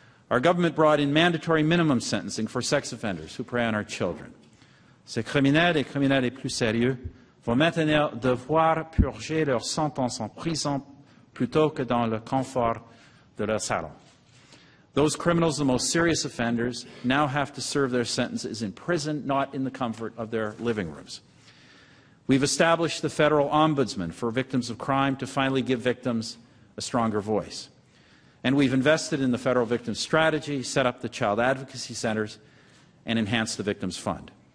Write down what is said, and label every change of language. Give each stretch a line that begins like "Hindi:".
English: Our government brought in mandatory minimum sentencing for sex offenders who prey on our children.
French: Ces criminels et criminels les plus sérieux vont maintenant devoir purger leur sentence en prison plutôt que dans le confort de leur salon.
English: Those criminals, the most serious offenders, now have to serve their sentences in prison, not in the comfort of their living rooms. We've established the Federal Ombudsman for victims of crime to finally give victims a stronger voice. And we've invested in the Federal Victims Strategy, set up the Child Advocacy Centres, and enhanced the Victims Fund.